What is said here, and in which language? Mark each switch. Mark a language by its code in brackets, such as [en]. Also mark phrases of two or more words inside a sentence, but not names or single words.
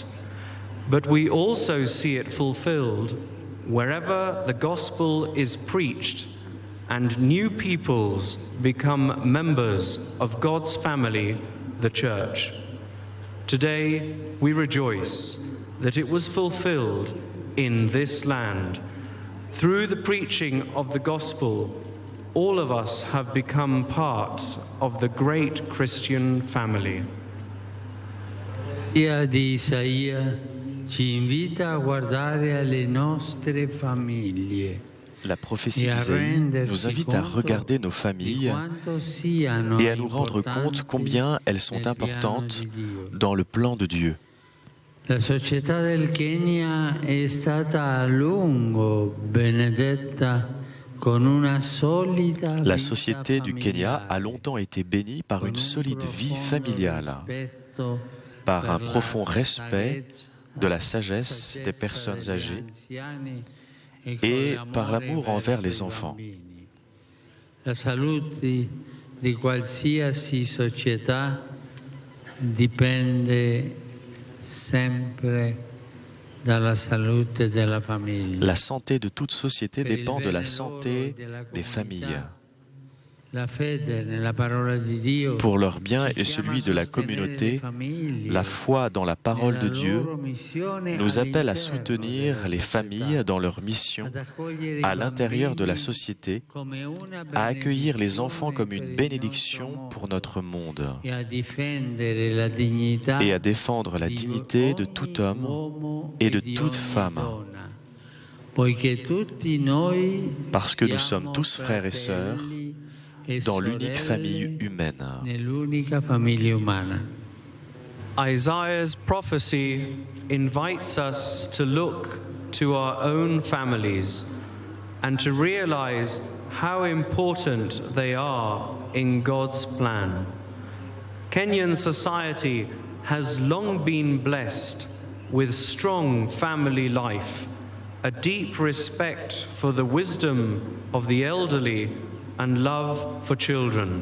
[en] But we also see it fulfilled wherever the gospel is preached and new peoples become members of God's family, the Church. Today we rejoice that it was fulfilled in this land. Through the preaching of the gospel, all of us have become part of the great Christian family. [it] La di Isaia ci invita a guardare alle nostre famiglie. [fr] La prophétie d'Isaïe nous invite à regarder nos familles et à nous rendre compte combien elles sont importantes dans le plan de Dieu. [it] La società del Kenya è stata a lungo benedetta con una solida vita [fr] La société du Kenya a longtemps été bénie par une solide vie familiale, par un profond respect de la sagesse des personnes âgées et par l'amour envers les enfants. [it] La salute di qualsiasi società dipende sempre dalla salute della famiglia. [fr] La santé de toute société dépend de la santé des familles. Pour leur bien et celui de la communauté, la foi dans la parole de Dieu nous appelle à soutenir les familles dans leur mission à l'intérieur de la société, à accueillir les enfants comme une bénédiction pour notre monde et à défendre la dignité de tout homme et de toute femme. Parce que nous sommes tous frères et sœurs dans l'unique famille humaine. [en] Isaiah's prophecy invites us to look to our own families and to realize how important they are in God's plan. Kenyan society has long been blessed with strong family life, a deep respect for the wisdom of the elderly and love for children.